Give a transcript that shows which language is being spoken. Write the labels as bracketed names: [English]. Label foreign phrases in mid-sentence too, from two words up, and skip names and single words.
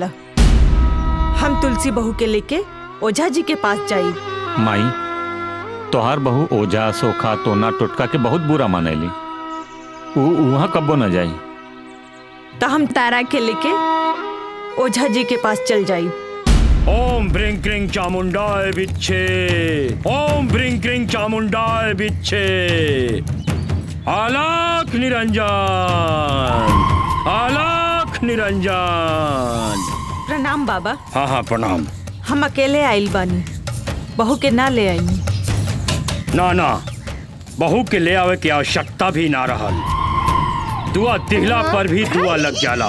[Bhojpuri] हम तुलसी बहू के लेके ओझा जी के पास जाई। माई तोहार बहू ओझा सोखा टोना टोटका के बहुत बुरा मानेली, वहाँ कब्बो न जाई। तो हम तारा के लेके ओझा जी के पास चल जाई। [Sanskrit] ओम ब्रिंग क्रिंग चामुंडाय बिच्छे, ओम ब्रिंग क्रिंग चामुंडाय बिच्छे। आलाख निरंजन, आलाख निरंजन। [Bhojpuri] प्रणाम बाबा। हाँ हाँ प्रणाम। हम अकेले आइल बानी, बहू के ना ले आई। ना ना, बहू के ले आवे की आवश्यकता भी ना रहल। दुआ दिहला पर भी दुआ लग जाला।